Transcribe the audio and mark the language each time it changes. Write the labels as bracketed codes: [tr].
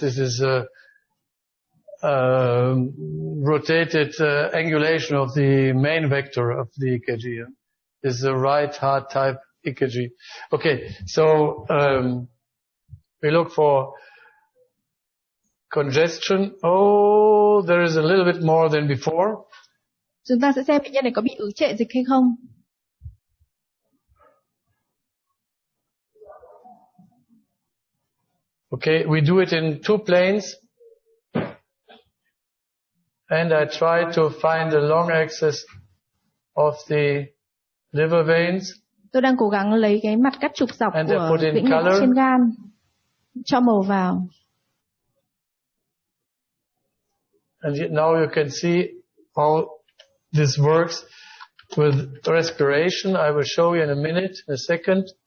[en] This is a rotated angulation of the main vector of the EKG. This is a right heart type EKG. Okay, so we look for congestion. Oh, there is a little bit more than before. [vi] Chúng ta sẽ xem bệnh nhân này có bị ứ trệ dịch hay không. [en] Okay, we do it in two planes. And I try to find the long axis of the liver veins. [vi] Tôi đang cố gắng lấy cái mặt cắt trục dọc của tĩnh mạch trên gan, cho màu vào. [en] And now you can see how this works with respiration. I will show you in a minute, in a second.